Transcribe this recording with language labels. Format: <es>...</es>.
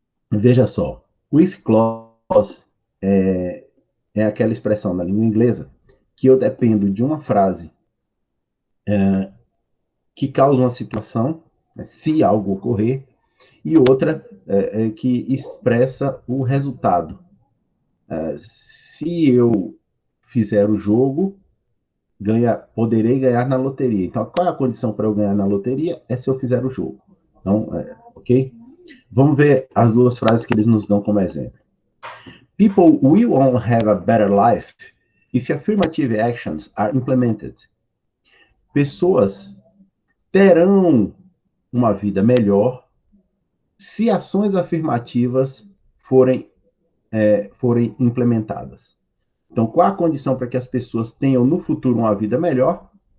<pt>Veja só, o if clause é aquela expressão na língua inglesa que eu dependo de uma frase que causa uma situação, né, se algo ocorrer, e outra que expressa o resultado. Se eu fizer o jogo, poderei ganhar na loteria. Então, qual é a condição para eu ganhar na loteria? É se eu fizer o jogo. Então, ok? Vamos ver as duas frases que eles nos dão como exemplo.</pt> <en>People will all have a better life if affirmative actions are implemented.</en> <pt>Pessoas terão uma vida melhor se ações afirmativas forem implementadas. Então, qual a condição para que as pessoas tenham no futuro uma vida melhor?</pt>